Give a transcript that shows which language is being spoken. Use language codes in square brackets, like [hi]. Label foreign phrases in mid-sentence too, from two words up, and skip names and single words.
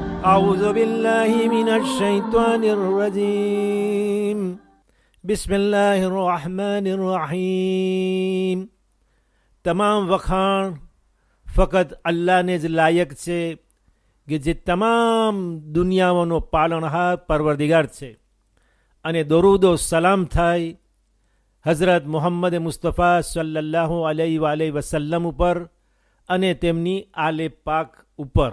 [ar] أعوذ بالله من الشيطان الرجيم بسم الله الرحمن الرحيم. [gu] તમામ વખાણ ફક્ત અલ્લાહને જ લાયક છે કે જે તમામ દુનિયાઓનો પાલનહાર પરવરદિગાર છે. અને દરૂદો સલામ થાય હઝરત મુહમ્મદ મુસ્તફા [ar] صلى الله عليه وسلم [gu] ઉપર અને તેમની આલે પાક ઉપર.